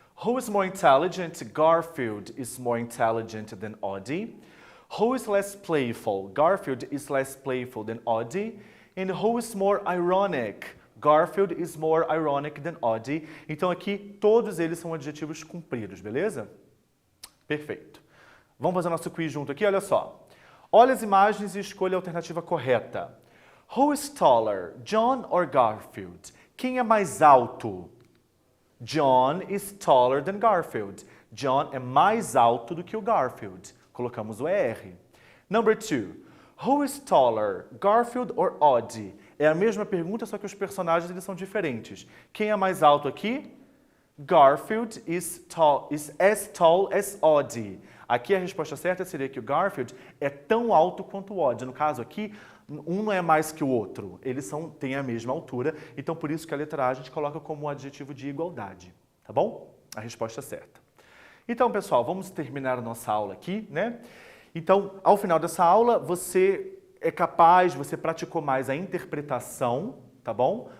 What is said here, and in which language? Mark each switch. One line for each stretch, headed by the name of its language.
English: Who is more intelligent? Garfield is more intelligent than Audie. Who is less playful? Garfield is less playful than Audie. And who is more ironic? Garfield is more ironic than Audie.
Portuguese: Então aqui todos eles são adjetivos compridos, beleza? Perfeito. Vamos fazer nosso quiz junto aqui, olha só. Olha as imagens e escolha a alternativa correta.
English: Who is taller? John or Garfield?
Portuguese: Quem é mais alto?
English: John is taller than Garfield.
Portuguese: John é mais alto do que o Garfield. Colocamos o ER.
English: Number 2. Who is taller, Garfield or Oddie?
Portuguese: É a mesma pergunta, só que os personagens eles são diferentes. Quem é mais alto aqui?
English: Garfield is as tall as Oddie.
Portuguese: Aqui a resposta certa seria que o Garfield é tão alto quanto o Oddie. No caso aqui, um não é mais que o outro. Eles têm a mesma altura, então por isso que a letra A a gente coloca como um adjetivo de igualdade. Tá bom? A resposta certa. Então, pessoal, vamos terminar a nossa aula aqui, né? Então, ao final dessa aula, você é capaz, você praticou mais a interpretação, tá bom?